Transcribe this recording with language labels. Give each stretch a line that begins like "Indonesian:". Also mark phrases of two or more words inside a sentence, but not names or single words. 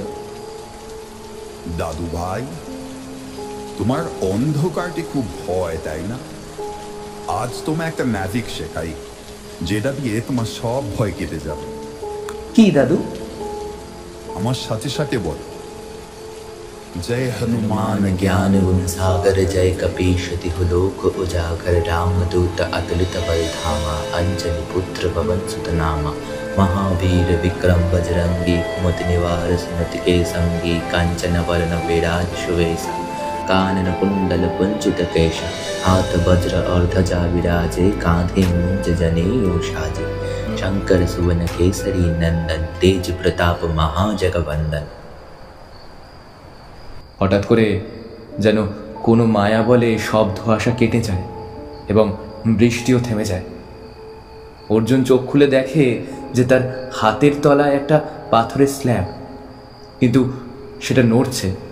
Bangla: দাদু ভাই, তোমার অন্ধকারটি খুব ভয়, তাই না? আজ তোমায় একটা ম্যাজিক শেখাই, যেটা দিয়ে তোমার সব ভয় কেটে যাবে। কি দাদু? আমার সাথে সাথে বল,
Awadhi: जय हनुमान ज्ञान गुण सागर जय कपीश तिहु लोक उजागर रामदूत अतुलित बल धामा अंजनी पुत्र पवन सुत नामा महावीर विक्रम बजरंगी कुमति निवार सुमति के संगी कांचन वरण विराज सुवेश कानन कुंडल कुंचित केश हाथ वज्र और ध्वजा विराजे कांधे मूंज जनेऊ साजे शंकर सुवन केसरी नंदन तेज प्रताप महाजगवंदन।
Bangla: হঠাৎ করে যেন কোনো মায়া বলে সব ধোঁয়াশা কেটে যায় এবং বৃষ্টিও থেমে যায়। অর্জুন চোখ খুলে দেখে যে তার হাতের তলায় একটা পাথরের স্ল্যাব, কিন্তু সেটা নড়ছে।